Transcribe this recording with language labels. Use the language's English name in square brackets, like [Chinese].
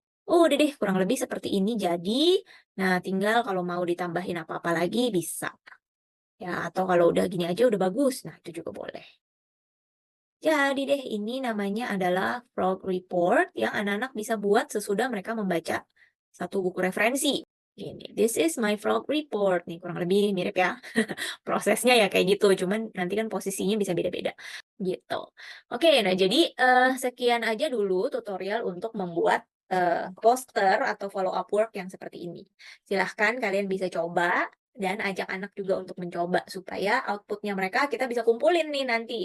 [Indonesian] Oh, udah deh, kurang lebih seperti ini jadi. Nah, tinggal kalau mau ditambahin apa-apa lagi bisa. Ya, atau kalau udah gini aja udah bagus. Nah, itu juga boleh. Jadi deh, ini namanya adalah Frog Report yang anak-anak bisa buat sesudah mereka membaca satu buku referensi. Gini, [English] this is my frog report. [Indonesian] Nih, kurang lebih mirip ya. Prosesnya ya kayak gitu, cuman nanti kan posisinya bisa beda-beda. Gitu. Oke, nah jadi sekian aja dulu tutorial untuk membuat poster atau follow up work yang seperti ini. Silahkan kalian bisa coba dan ajak anak juga untuk mencoba supaya outputnya mereka kita bisa kumpulin nih nanti.